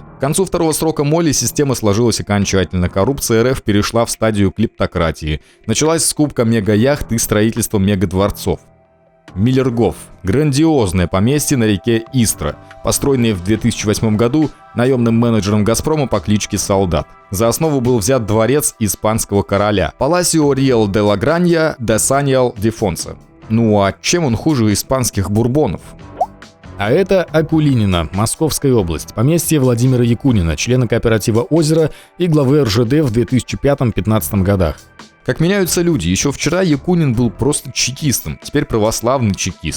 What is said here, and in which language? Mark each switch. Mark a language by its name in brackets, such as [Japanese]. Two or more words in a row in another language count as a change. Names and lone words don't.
[Russian] К концу второго срока моли система сложилась окончательно. Коррупция РФ перешла в стадию клептократии. Началась скупка мега-яхт и строительство мега-дворцов. Миллергоф – грандиозное поместье на реке Истра, построенное в 2008 году наемным менеджером «Газпрома» по кличке Солдат. За основу был взят дворец испанского короля – Паласио Риэл де ла Гранья де Саньял де Фонса. Ну а чем он хуже испанских бурбонов? А это Акулинина, Московская область, поместье Владимира Якунина, члена кооператива «Озеро» и главы РЖД в 2005-2015 годах. Как меняются люди. Еще вчера Якунин был просто чекистом, теперь православный чекист.